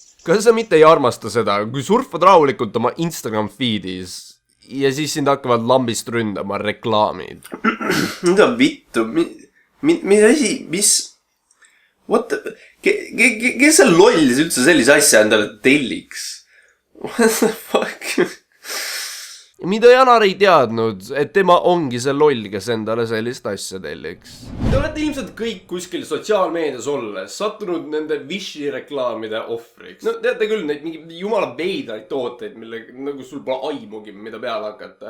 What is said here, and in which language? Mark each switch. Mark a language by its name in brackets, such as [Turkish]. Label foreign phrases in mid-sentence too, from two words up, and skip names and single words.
[Estonian] Kas sa mitte ei armasta seda, kui surfad rahulikult oma Instagram feed'is ja siis sind hakkavad lambist ründama reklaamid? Mida vittu? Mis asi? Mis? [English] What the... [Estonian] Kes see lollis üldse sellise asja endale telliks? [English] What the fuck? [Estonian] Mida Janar ei teadnud, et tema ongi see loll, kes endale sellist asja telliks. Te olete ilmselt kõik kuskil sotsiaalmeedias olles sattunud nende Wishi reklaamide ohvriks. No teate küll, neid mingi jumala veidraid tooteid, mille nagu sul pole aimugi, mida peale hakata.